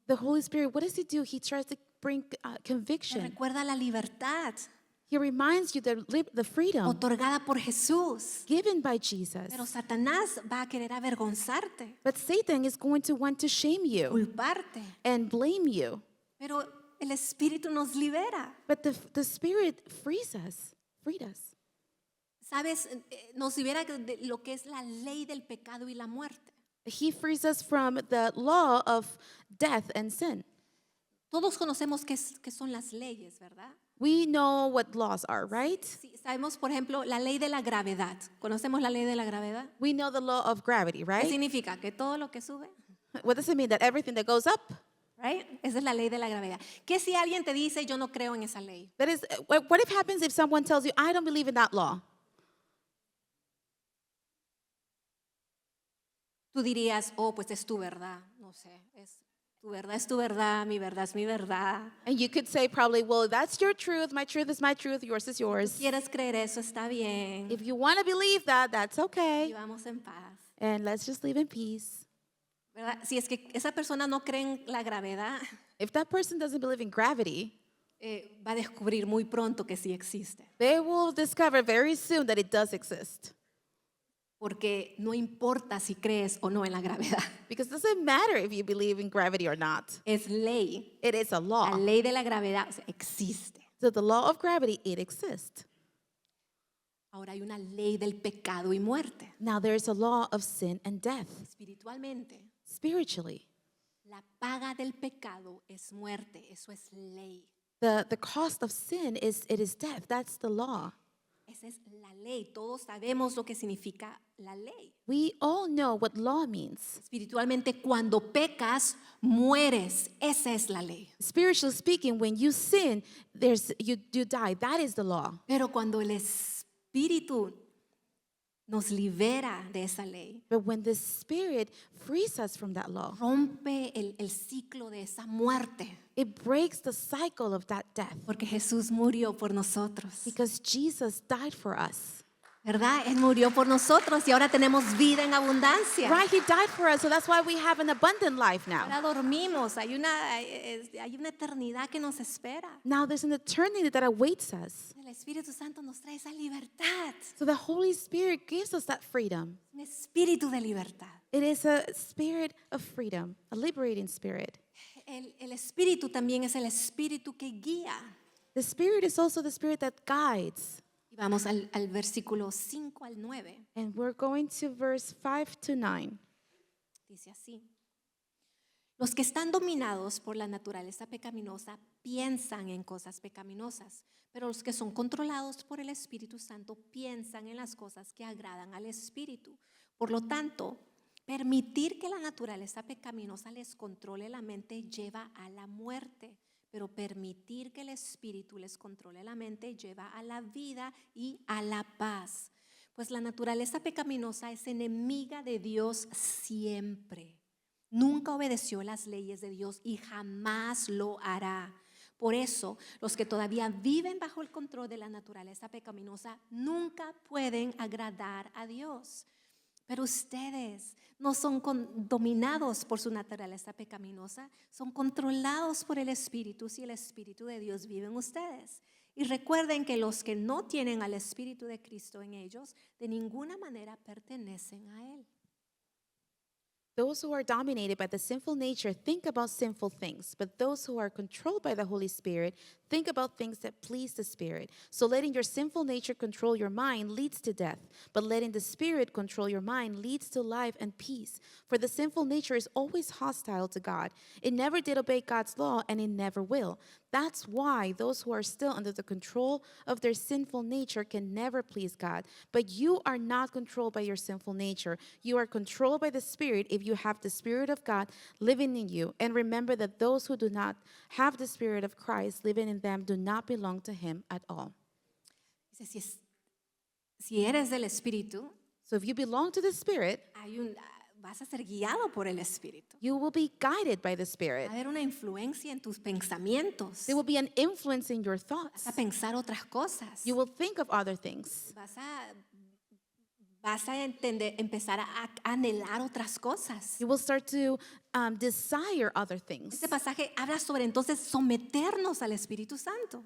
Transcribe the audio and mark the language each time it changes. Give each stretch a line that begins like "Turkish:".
English: The Holy Spirit, what does He do? He tries to bring
Spanish: Te
English: conviction.
Spanish: recuerda la libertad
English: He reminds you the freedom
Spanish: otorgada por Jesús.
English: given by Jesus.
Spanish: Pero Satanás va a querer avergonzarte,
English: But Satan is going to want to shame you
Spanish: culparte.
English: and blame you.
Spanish: Pero el Espíritu nos libera.
English: But the Spirit freed us.
Spanish: ¿Sabes? Nos libera de lo que es la ley del pecado y la muerte.
English: He frees us from the law of death and sin.
Spanish: Todos conocemos qué son las leyes, ¿verdad?
English: We know what laws are, right?
Spanish: Sí, sabemos, por ejemplo, la ley de la gravedad. ¿Conocemos la ley de la gravedad?
English: We know the law of gravity,
Spanish: ¿Qué
English: right?
Spanish: significa? Que todo lo que sube,
English: What does it mean? That everything that goes up? right?
Spanish: Esa es la ley de la gravedad. ¿Qué si alguien te dice, yo no creo en esa ley?
English: That is, what if happens if someone tells you, I don't believe in that law?
Spanish: Tú dirías, oh, pues es tu verdad. No sé, es tu verdad, mi verdad es mi verdad.
English: And you could say probably, well, that's your truth is my truth, yours is
Spanish: Si
English: yours.
Spanish: quieres creer eso, está bien.
English: If you want to believe that, that's
Spanish: Y
English: okay.
Spanish: vamos en paz.
English: And let's just live in peace.
Spanish: ¿Verdad? Si es que esa persona no cree en la gravedad,
English: If that person doesn't believe in gravity,
Spanish: va a descubrir muy pronto que sí existe.
English: they will discover very soon that it does exist.
Spanish: Porque no importa si crees o no en la gravedad.
English: Because it doesn't matter if you believe in gravity or not.
Spanish: Es ley.
English: It is a
Spanish: La
English: law.
Spanish: ley de la gravedad, o sea, existe.
English: So the law of gravity, it exists.
Spanish: Ahora hay una ley del pecado y muerte.
English: Now there is a law of sin and death.
Spanish: Espiritualmente,
English: Spiritually,
Spanish: la paga del pecado es muerte. Eso es ley.
English: the cost of sin is death. That's the law.
Spanish: Esa es la ley. Todos sabemos lo que significa la ley.
English: We all know what law means.
Spanish: Espiritualmente, cuando pecas, mueres. Esa es la ley.
English: Spiritually speaking, when you sin, you die. That is the law.
Spanish: Pero cuando el Espíritu nos libera de esa ley,
English: But when the Spirit frees us from that law,
Spanish: rompe el ciclo de esa muerte.
English: it breaks the cycle of that death.
Spanish: Porque Jesús murió por nosotros.
English: Because Jesus died for us.
Spanish: ¿Verdad? Él murió por nosotros y ahora tenemos vida en abundancia.
English: Right? He died for us, so that's why we have an abundant life now.
Spanish: Ahora dormimos. Hay una eternidad que nos espera.
English: Now there's an eternity that awaits us.
Spanish: El Espíritu Santo nos trae esa libertad.
English: So the Holy Spirit gives us that freedom.
Spanish: Un espíritu de libertad.
English: It is a spirit of freedom, a liberating spirit.
Spanish: El Espíritu también es el Espíritu que guía.
English: The Spirit is also the Spirit that guides.
Spanish: Y vamos al versículo 5 al 9.
English: And we're going to verse 5 to 9.
Spanish: Dice así. Los que están dominados por la naturaleza pecaminosa piensan en cosas pecaminosas, pero los que son controlados por el Espíritu Santo piensan en las cosas que agradan al Espíritu. Por lo tanto, permitir que la naturaleza pecaminosa les controle la mente lleva a la muerte, pero permitir que el Espíritu les controle la mente lleva a la vida y a la paz. Pues la naturaleza pecaminosa es enemiga de Dios siempre. Nunca obedeció las leyes de Dios y jamás lo hará. Por eso, los que todavía viven bajo el control de la naturaleza pecaminosa nunca pueden agradar a Dios. Pero ustedes no son dominados por su naturaleza pecaminosa, son controlados por el Espíritu si el Espíritu de Dios vive en ustedes. Y recuerden que los que no tienen al Espíritu de Cristo en ellos, de ninguna manera pertenecen a Él.
English: Those who are dominated by the sinful nature think about sinful things, but those who are controlled by the Holy Spirit think about things that please the Spirit. So letting your sinful nature control your mind leads to death, but letting the Spirit control your mind leads to life and peace. For the sinful nature is always hostile to God. It never did obey God's law, and it never will. That's why those who are still under the control of their sinful nature can never please God. But you are not controlled by your sinful nature. You are controlled by the Spirit if you have the Spirit of God living in you. And remember that those who do not have the Spirit of Christ living in them do not belong to Him at all.
Spanish: Dice, si eres del Espíritu,
English: So if you belong to the Spirit,
Spanish: vas a ser guiado por el Espíritu.
English: you will be guided by the
Spanish: Va
English: Spirit.
Spanish: a haber una influencia en tus pensamientos.
English: There will be an influence in your
Spanish: Vas
English: thoughts.
Spanish: a pensar otras cosas.
English: You will think of other things.
Spanish: Vas a empezar a anhelar otras cosas.
English: You will start to desire other things.
Spanish: Este pasaje habla sobre entonces someternos al Espíritu Santo.